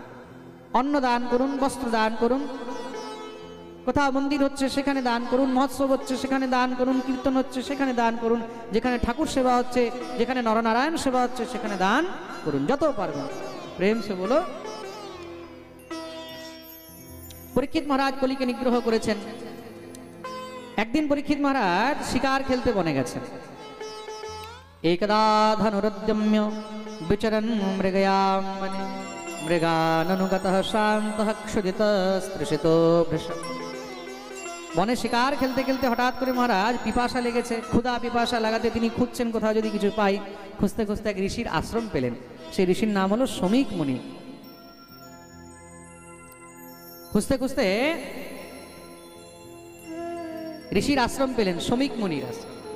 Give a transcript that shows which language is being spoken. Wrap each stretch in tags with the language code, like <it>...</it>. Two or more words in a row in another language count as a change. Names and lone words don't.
<bn>অন্ন দান করুন, বস্ত্র দান করুন, কোথাও মন্দির হচ্ছে সেখানে দান করুন, মহোৎসব হচ্ছে সেখানে দান করুন, কীর্তন হচ্ছে সেখানে দান করুন, যেখানে ঠাকুর সেবা হচ্ছে, যেখানে নরনারায়ণ সেবা হচ্ছে সেখানে দান করুন, যত পারবেন।</bn> <hi>प्रेम से बोलो।</hi> <bn>পরীক্ষিত মহারাজ কলিকে নিগ্রহ করেছেন। একদিন পরীক্ষিত মহারাজ শিকার খেলতে বনে গেছেন।</bn> <sa>একদা ধনুরুদ্যম্য विचरन् मृगयां वने मृगाननुगतः शान्तः क्षुधितस्तृषितो भृश।</sa> <bn>বনে শিকার খেলতে খেলতে হঠাৎ করে মহারাজ পিপাসা লেগেছে, ক্ষুধা পিপাসা লাগাতে তিনি খুঁজছেন কোথাও যদি কিছু পাই। খুঁজতে খুঁজতে এক ঋষির আশ্রম পেলেন। সেই ঋষির নাম হলো শমিক মুনি। খুঁজতে খুঁজতে ঋষির আশ্রম পেলেন, শমিক মুনির আশ্রম।</bn>